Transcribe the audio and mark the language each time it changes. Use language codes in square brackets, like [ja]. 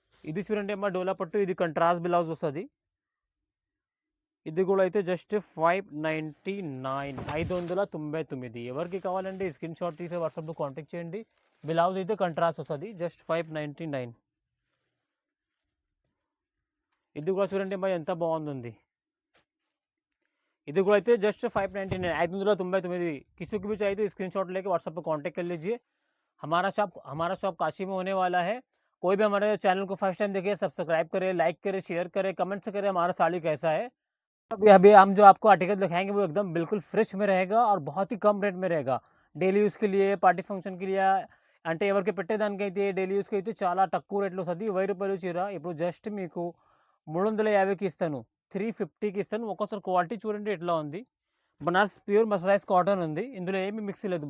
[te] ఇది చూడండి అమ్మా డోలా పట్టు. ఇది కంట్రాస్ట్ బ్లౌజ్ వస్తుంది. ఇది కూడా అయితే జస్ట్ 599, 599. ఎవరికి కావాలండి స్క్రీన్ షాట్ తీసి వాట్సాప్లో కాంటాక్ట్ చేయండి. బ్లౌజ్ అయితే కంట్రాస్ట్ వస్తుంది. జస్ట్ 599. ఇది కూడా చూడండి అమ్మా ఎంత బాగుంది. ఇది కూడా అయితే जस्ट 599, 599. [hi] किसी को भी चाहिए तो स्क्रीनशॉट लेके व्हाट्सएप पर कांटेक्ट कर लीजिए. हमारा शॉप काशी में होने वाला है. कोई भी हमारे चैनल को फर्स्ट टाइम देखिए, सब्सक्राइब करें, लाइक करें, शेयर करें, कमेंट्स करें हमारा साड़ी कैसा है. अभी अभी हम जो आपको आर्टिकल दिखाएंगे वो एकदम बिल्कुल फ्रेश में रहेगा और बहुत ही कम रेट में रहेगा. [te] డైలీ యూస్‌కి లియే, పార్టీ ఫంక్షన్‌కి లియా అంటే ఎవరికి పెట్టేదానికైతే డైలీ యూస్‌కి అయితే చాలా తక్కువ రేట్‌లో వస్తది. రూ. 1000 చీర ఇప్పుడు జస్ట్ మీకు 350కి ఇస్తాను. 350కి ఇస్తాను. ఒక్కోసారి క్వాలిటీ చూడండి ఎట్లా ఉంది. బనారస్ ప్యూర్ మర్సరైజ్ కాటన్ ఉంది. ఇందులో ఏమి మిక్స్ లేదు.